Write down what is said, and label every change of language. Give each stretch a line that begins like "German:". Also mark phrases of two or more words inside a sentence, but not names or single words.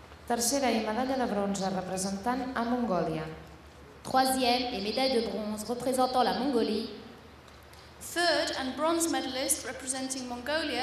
Catalan: Tercera i medalla de bronze representant a Mongòlia.
French: Troisième et médaille de bronze représentant la Mongolie.
English: Third and bronze medalist representing Mongolia.